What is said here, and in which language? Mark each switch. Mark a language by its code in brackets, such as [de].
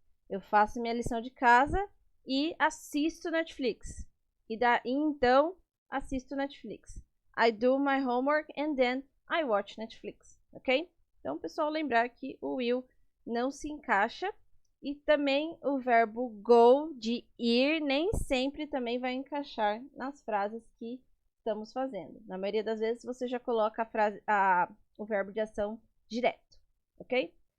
[pt] Eu faço minha lição de casa e assisto Netflix. E então, assisto Netflix. [en] I do my homework and then I watch Netflix, ok? [pt] Então, pessoal, lembrar que o will não se encaixa. E também o verbo go, de ir, nem sempre também vai encaixar nas frases que estamos fazendo. Na maioria das vezes, você já coloca o verbo de ação direto, ok?